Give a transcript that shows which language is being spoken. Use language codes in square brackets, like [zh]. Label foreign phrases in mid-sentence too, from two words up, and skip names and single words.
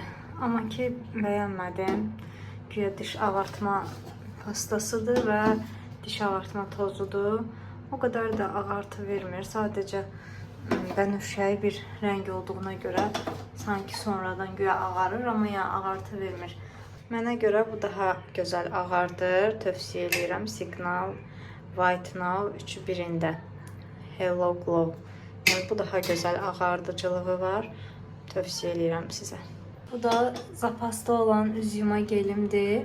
[tr] Ama ki beğenmedim. [az] Güya diş ağartma pastasıdır ve diş ağartma tozudur. [tr] O kadar da ağartı vermir. Sadece bənövşəyi bir renk olduğuna göre sanki sonradan güya ağarır ama ya ağartı vermir. [az] Mənə görə bu daha gözəl ağardır. Tövsiyə edirəm. Signal, White Now üçü birində. Hello Glow. Yəni, bu daha gözəl ağardıcılığı var. Tövsiyə edirəm sizə. Bu da zapasda olan üz yuma gelimdir.